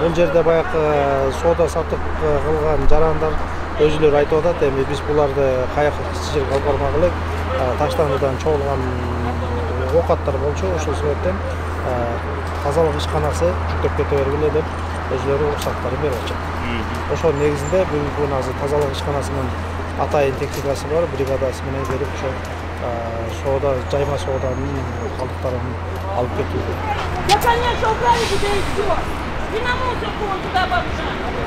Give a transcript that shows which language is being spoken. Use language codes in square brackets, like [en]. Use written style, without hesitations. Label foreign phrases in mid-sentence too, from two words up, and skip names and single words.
[ky] Бул жерде баягы сода сатып кылган жарандар өзүлөр айтып атат, эми биз буларды каяка кичи жерге алып бармак элек, таштандыдан чогулган окаттар болчу, ошол себептен тазалык ишканасы жүктөп кете бергиле деп өзүлөрү уруксаттарын берип атышат. Ошол негизинде бүгүнкү күнү азыр тазалык ишканасынын атайын техникасы бар, бригадасы менен келип ошо сода, жайма соданын калдыктарын алып кетүүдө. [ru] Я, конечно, убрали туда и все. И на мусорку вон туда бабушка.